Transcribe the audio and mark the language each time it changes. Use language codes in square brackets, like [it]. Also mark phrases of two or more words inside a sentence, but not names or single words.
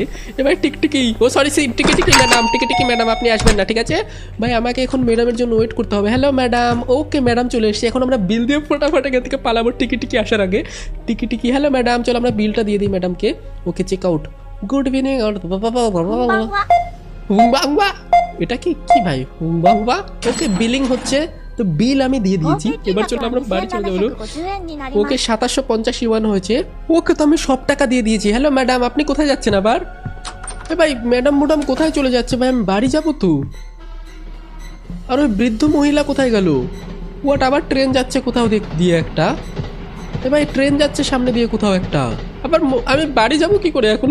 [bn] এবার টিকি, [en] oh sorry [bn] টিকি ম্যাডাম, টিকি ম্যাডাম আপনি আসবেন না, ঠিক আছে ভাই, আমাকে এখন ম্যাডামের জন্য ওয়েট করতে হবে। [en] hello madam, okay madam [bn] চলে এসেছি, এখন আমরা বিল দিয়ে ফটাফট এখান থেকে পালাবো টিকি আসার আগে। টিকি, [en] hello madam, [bn] চলো আমরা বিলটা দিয়ে দিই ম্যাডামকে। [en] Okay check out, good evening. [ja] こんばんは。 [bn] হুম্বা, এটা কি ভাই হুম্বা? [en] okay billing [bn] হচ্ছে, তো বিল আমি দিয়ে [ja] 合 [bn] দিয়েছি। [ja] 計金 [bn] এবার [ja] 額 [bn] চলো [ja] は [bn] আমরা বাড়ি চলে যাবো। [ja] 2750 円になり [bn] ওকে [ja] ます。 [bn] 2750 ইউয়ান হয়েছে। ওকে তো আমি সব টাকা দিয়ে দিয়েছি। [en] hello madam, [bn] আপনি কোথায় যাচ্ছেন আবার? এ ভাই ম্যাডাম কোথায় চলে যাচ্ছে ভাই, আমি বাড়ি যাবো তো। আর ওই বৃদ্ধ মহিলা কোথায় গেল? ওয়াট, আবার ট্রেন যাচ্ছে কোথাও দিয়ে একটা। এ ভাই ট্রেন যাচ্ছে সামনে দিয়ে কোথাও একটা, আবার আমি বাড়ি যাবো কি করে এখন?